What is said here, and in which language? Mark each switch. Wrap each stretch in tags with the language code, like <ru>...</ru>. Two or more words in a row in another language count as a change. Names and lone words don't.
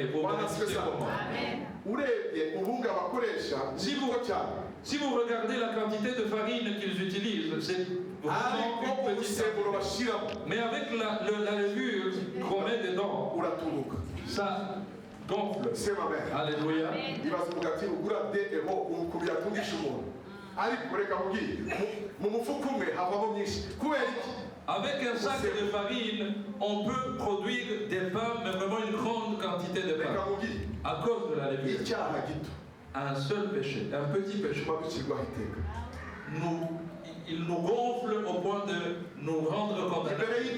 <fr>Vous bénéficiez comment? Si vous regardez la quantité de farine qu'ils utilisent, c'est vraiment une petite. Mais avec la levure qu'on met dedans, ça gonfle. C'est ma mère. Alléluia. Il va se dire,</fr> <rw>ugura 2 euros ukubira tungisha umuntu ariko reka mubwire mu mufuka umwe havamo myinshi kubera iki</rw> <fr>Avec un sac de farine, on peut produire des pains, mais vraiment une grande quantité de pain. À cause de la levure. Un seul péché, un petit péché. Il nous gonfle au point de nous rendre condamnables.</fr>